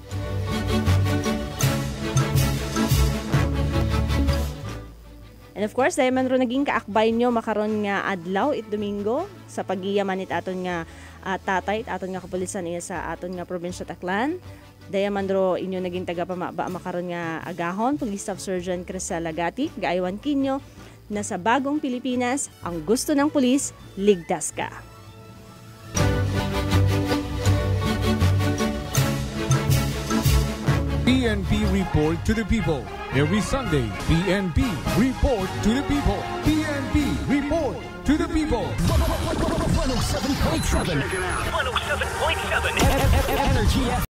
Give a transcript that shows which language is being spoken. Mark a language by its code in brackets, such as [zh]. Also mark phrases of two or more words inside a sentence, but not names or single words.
[en] And of course, [akl] dahil man ro naging kaakbay nyo makaron nga adlaw it Domingo sa paggiyaman it aton nga tatay it aton nga kapulisan iya sa aton nga probinsya Aklan. Dahil man ro inyo naging tagapamaba makaron nga agahon Police Staff Sergeant Crisela Gati gaaywan kinyo na [tl] sa bagong Pilipinas ang gusto ng pulis, ligtas ka. [en] PNP Report to the People. Every Sunday, PNP Report to the People. PNP Report to the People. 107.7. 107.7. Energy